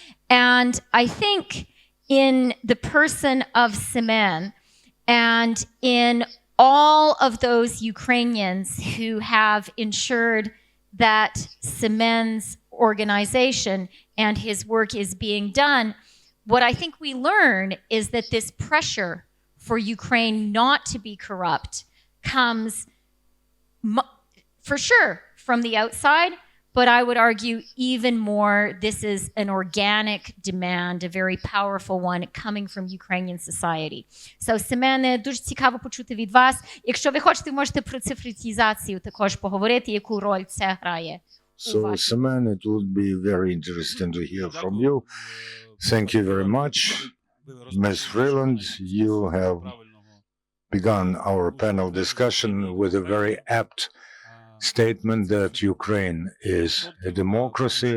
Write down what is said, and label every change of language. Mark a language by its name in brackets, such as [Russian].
[English] And I think in the person of Semen and in all of those Ukrainians who have ensured that Semen's organization and his work is being done, what I think we learn is that this pressure for Ukraine not to be corrupt comes for sure from the outside, but I would argue even more, this is an organic demand, a very powerful one coming from Ukrainian society. [Ukrainian] So, Семене, дуже цікаво почути від вас. Якщо ви хочете, можете про цифровізацію також поговорити, яку роль це грає. [English] So, Semen, it would be very interesting to hear from you. Thank you very much. Ms. Freeland, you have begun our panel discussion with a very apt statement that Ukraine is a democracy.